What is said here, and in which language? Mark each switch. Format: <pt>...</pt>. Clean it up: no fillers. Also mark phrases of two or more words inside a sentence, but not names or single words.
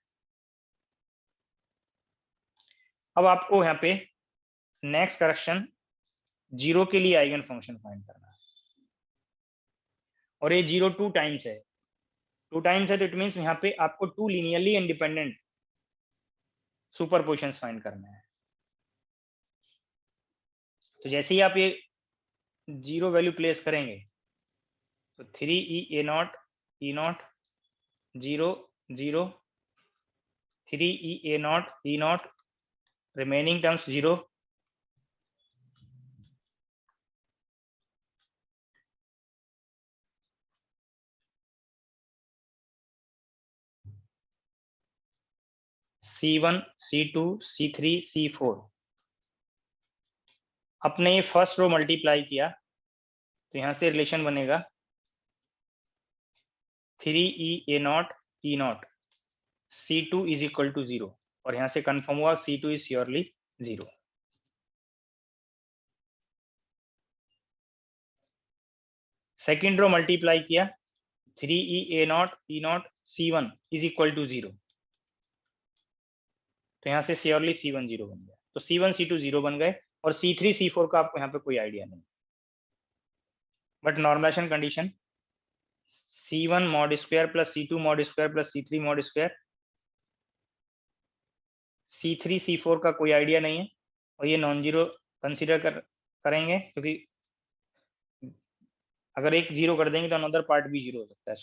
<hi>अब आपको यहाँ पे</hi> <en>next correction</en> <hi>0 के लिए</hi> <en>eigen function find</en> <hi>करना है, और ये 0 2 टाइम्स है, 2 टाइम्स है, तो</hi> <en>it means</en> <hi>यहाँ पे आपको 2</hi> <en>linearly independent superpositions find</en> <hi>करना है। तो जैसे ही आप ये 0 वैल्यू प्लेस करेंगे तो 3e a0 e0 0 0 3e a0 e0</hi> <en>remaining terms</en> <hi>0 C1 C2 C3 C4। अपने ये</hi> <en>first row</en> <hi>मल्टीप्लाई किया तो यहाँ से रिलेशन बनेगा 3e a0 e0 C2</hi> <en>is equal to 0,</en> <hi>और यहाँ से कंफर्म हुआ C2</hi> <en>is surely 0. second row</en> <hi>मल्टीप्लाई किया 3e a0 e0 C1</hi> <en>is equal to 0,</en> <hi>तो यहाँ से श्योरली C1 0 बन गया। तो C1 C2 0 बन गए, और C3 C4 का आपको यहाँ पे कोई आइडिया नहीं, बट</hi> <en>normalization condition C1 mod square plus C2 mod square plus C3 mod square,</en> <hi>C3 C4 का कोई आइडिया नहीं है, और ये</hi> <en>non zero consider</en> <hi>करेंगे, क्योंकि अगर एक जीरो कर देंगे तो</hi> <en>another part</en> <hi>भी जीरो हो सकता है।</hi>